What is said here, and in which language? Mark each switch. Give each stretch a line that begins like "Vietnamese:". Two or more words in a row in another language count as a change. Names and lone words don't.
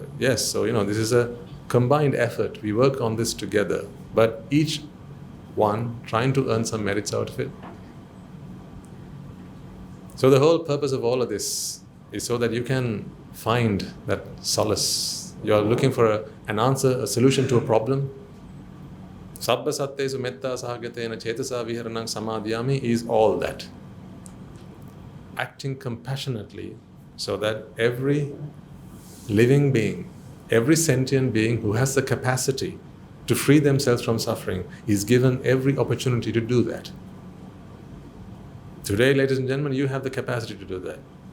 English: Yes, so this is a combined effort. We work on this together, but each one trying to earn some merits out of it. So the whole purpose of all of this is so that you can find that solace. You're looking for an answer, a solution to a problem.
Pali: Sabba sattesu metta sahagatena chetasa viharanang samadhyami
English: is all that. Acting compassionately so that every living being, every sentient being who has the capacity to free themselves from suffering is given every opportunity to do that. Today, ladies and gentlemen, you have the capacity to do that.